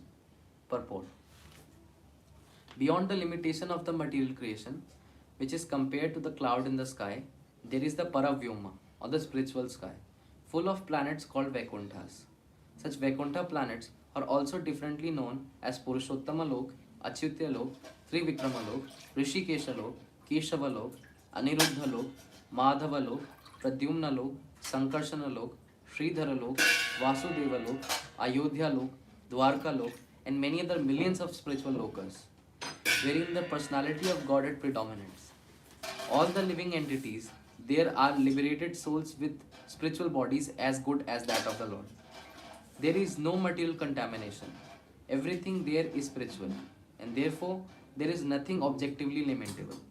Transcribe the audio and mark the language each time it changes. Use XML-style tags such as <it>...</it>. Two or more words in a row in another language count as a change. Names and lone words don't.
<en>Purport: beyond the limitation of the material creation, which is compared to the cloud in the sky, there is the Paravyoma, or the spiritual sky, full of planets called Vaikunthas. Such Vaikuntha planets are also differently known as Purushottama Lok, Achyutya Lok, Trivikrama Lok, Rishikesha Lok, Keshava Lok, Aniruddha Lok, Madhava Lok, Pradyumna Lok, Sankarshana Lok, Sridhara Lok, Vasudeva Lok, Ayodhya Lok, Dwarka Lok, and many other millions of spiritual lokas, wherein the personality of Godhead predominates. All the living entities there are liberated souls with spiritual bodies as good as that of the Lord. There is no material contamination. Everything there is spiritual, and therefore there is nothing objectively lamentable.</en>